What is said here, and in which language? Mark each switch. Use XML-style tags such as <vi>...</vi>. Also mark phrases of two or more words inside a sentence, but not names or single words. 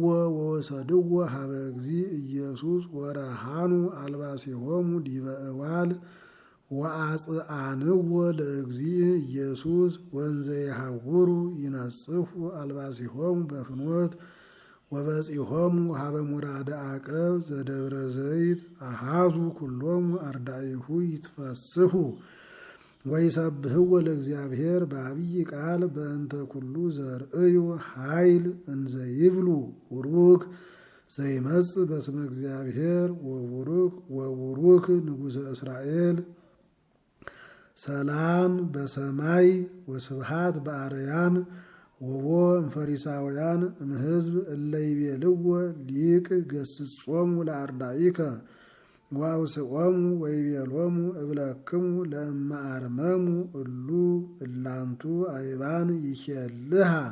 <gez>ወወሰድዎ ሀበ እግዚእ ኢየሱስ ወረሃኑ አልባሲሆሙ ዲበ እዋል ወአጽአንዎ ለእግዚእ ኢየሱስ ወንዘ የሐውሩ ይነጽፉ አልባሲሆሙ በፍኖት ወበጺሖሙ ሀበ ሙራደ አቀብ ዘደብረ ዘይት አሃዙ ኩሎሙ አርዳኢሁ ይትፈስሑ ወይሰብህዎ ለእግዚአብሔር በአብይ ቃል በእንተ ኩሉ ዘርእዩ ኃይል እንዘ ይብሉ ቡሩክ ዘይመጽእ በስመ እግዚአብሔር ወቡሩክ ንጉሠ እስራኤል ሰላም በሰማይ ወስብሃት በአርያም ወቦ እምፈሪሳውያን እምሕዝብ እለ ይቤልዎ ሊቅ ገስጾሙ ለአርዳኢከ ወአውስዖሙ ወይቤሎሙ እብለክሙ ለእመ አርመሙ እሉ እላንቱ አይባን ይኬልሃ</gez>